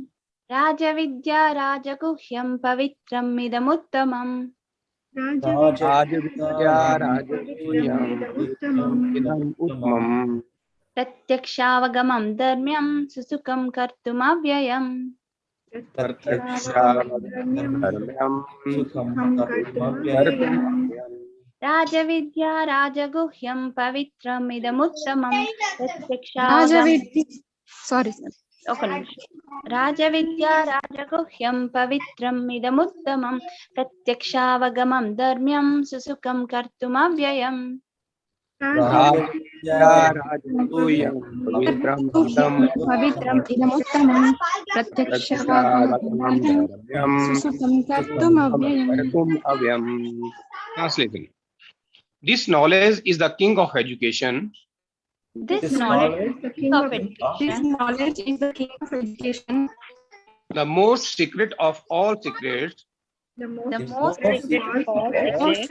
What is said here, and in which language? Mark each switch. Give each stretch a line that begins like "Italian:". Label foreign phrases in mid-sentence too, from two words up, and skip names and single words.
Sanskrit: राजविद्या राजगुह्यं पवित्रम् इदमुत्तमम् प्रत्यक्षावगमं धर्म्यं सुसुखं कर्तुमव्ययम्. राजविद्या राजगुह्यं पवित्रम् इदमुत्तमम् प्रत्यक्षावगमम्.
English: Sorry.
Telugu: ఒక నిమిషం.
Sanskrit: రాజవిద్యా రాజగుహ్యం పవిత్రం ఇదముత్తమం ప్రత్యక్షావగమం ధర్మ్యం సుసుఖం కర్తుమవ్యయం. పవిత్రం ఇదముత్తమం ప్రత్యక్షావగమం సుసుఖం కర్తుమవ్యయం.
English: Translation. This knowledge is the king of education. This knowledge is the king of This education, knowledge is the king of education, The most secret of all secrets. The the most most secret of all secrets,